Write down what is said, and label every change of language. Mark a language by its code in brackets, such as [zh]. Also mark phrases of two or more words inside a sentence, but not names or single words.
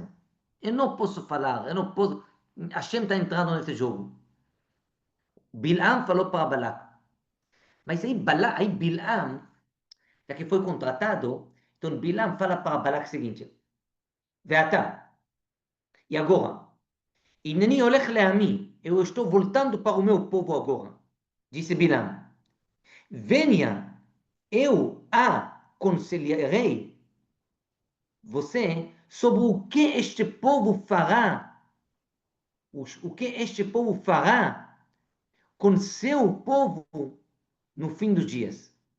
[pt] Eu não posso falar, eu não posso. Hashem está entrando nesse jogo. Bilam falou para Balac. Mas aí Bilam, já que foi contratado, então Bilam fala para Balac o seguinte: ואתה, e agora? [he] הנני הולך לעמי, [pt] eu estou voltando para o meu povo agora. Disse Bilam: venha, eu aconselharei você sobre o que este povo fará, o que este povo fará com seu povo no fim dos dias.